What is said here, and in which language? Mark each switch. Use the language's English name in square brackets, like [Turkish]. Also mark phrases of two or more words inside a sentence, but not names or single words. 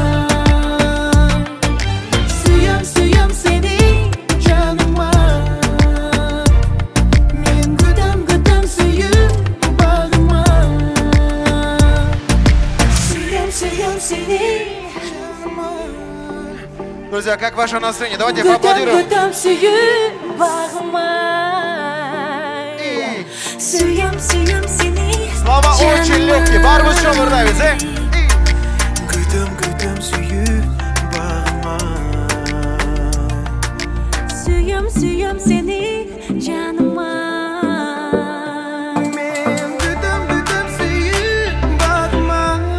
[Crimean Tatar] Suyum suyum seni canıma. Men gıdım gıdım suyu bağıma. Suyum suyum seni canıma. [Russian] Друзья, как ваше настроение? Давайте поаплодируем. [Crimean Tatar] Gıdım suyu bağıma. Suyum suyum seni [Russian] Слова очень легкие. Бар вы что, нравится? [Crimean Tatar] Gıdım gıdım suyu bağıma. Suyum suyum seni canıma. Men gıdım gıdım suyu bağıma.